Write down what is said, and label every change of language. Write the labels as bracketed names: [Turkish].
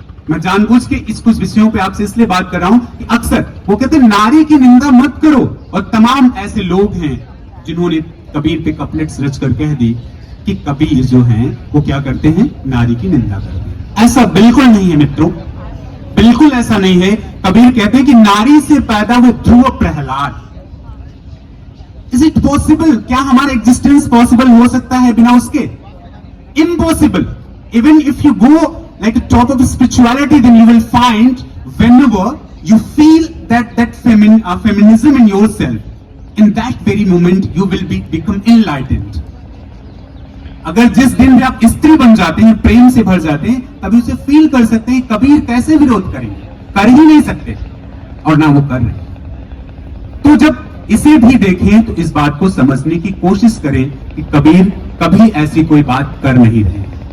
[Hindi] मैं जानबूझ के इस कुछ विषयों पे आपसे इसलिए बात कर रहा हूं कि अक्सर वो कहते हैं नारी की निंदा मत करो, और तमाम ऐसे लोग हैं जिन्होंने कबीर पे कपलेट्स रच कर कह दी कि कबीर जो हैं वो क्या करते हैं, नारी की निंदा करते हैं। ऐसा बिल्कुल नहीं है मित्रों, बिल्कुल ऐसा नहीं है। कबीर कहते हैं कि नारी से पैदा हुए ध्रुव प्रहलाद, [English] Is it possible? [Hindi] क्या हमारा एग्जिस्टेंस पॉसिबल हो सकता है बिना उसके? [English] Impossible. Even if you go like top of spirituality, then you will find whenever you feel that feminism in yourself, in that very moment you will become enlightened. [Hindi] अगर जिस दिन भी आप स्त्री बन जाते हैं, प्रेम से भर जाते हैं, तभी उसे फील कर सकते हैं। कबीर कैसे विरोध करेंगे? कर ही नहीं सकते, और ना वो कर रहे। तो जब इसे भी देखें तो इस बात को समझने की कोशिश करें कि कबीर कभी ऐसी कोई बात कर नहीं रहे।